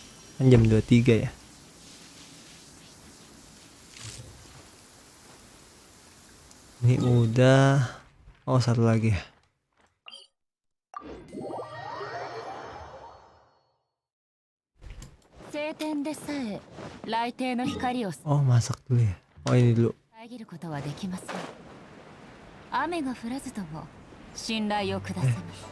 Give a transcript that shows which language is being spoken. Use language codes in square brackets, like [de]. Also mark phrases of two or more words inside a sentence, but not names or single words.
[id] Kan jam 23 ya. Ini udah. Oh, satu lagi. Oh, masak dulu ya. Oh, ini dulu. [ja] 遮ることはできません。雨が降らずとも信頼をくださいます。